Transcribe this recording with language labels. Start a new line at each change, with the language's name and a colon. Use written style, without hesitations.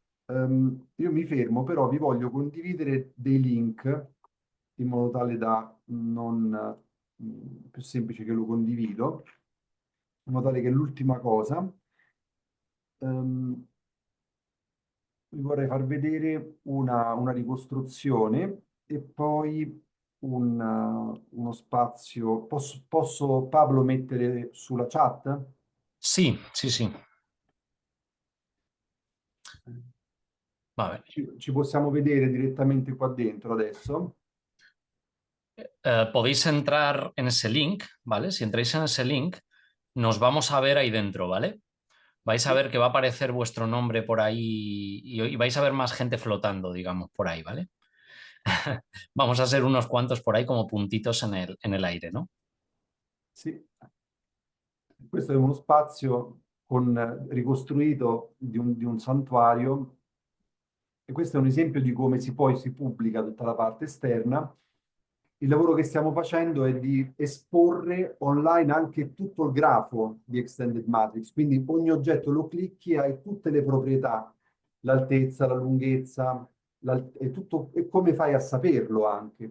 Italian: Io mi fermo, però vi voglio condividere dei link in modo tale da non più semplice che lo condivido, in modo tale che l'ultima cosa ehm, vi vorrei far vedere una ricostruzione e poi uno spazio. Posso, Pablo, mettere sulla chat? Sì, sì, sì, va bene. Ci possiamo vedere direttamente qua dentro adesso.
Spanish: Podéis entrar en ese link, ¿vale? Si entráis en ese link, nos vamos a ver ahí dentro, ¿vale? Vais a
Italian: Sì.
Spanish: ver que va a aparecer vuestro nombre por ahí y vais a ver más gente flotando, digamos, por ahí, ¿vale? Vamos a ser unos cuantos por ahí como puntitos en el aire, ¿no?
Italian: Sì. Questo è uno spazio ricostruito di un santuario e questo è un esempio di come si pubblica tutta la parte esterna. Il lavoro che stiamo facendo è di esporre online anche tutto il grafo di Extended Matrix, quindi ogni oggetto lo clicchi e hai tutte le proprietà, l'altezza, la lunghezza, e, tutto, e come fai a saperlo anche.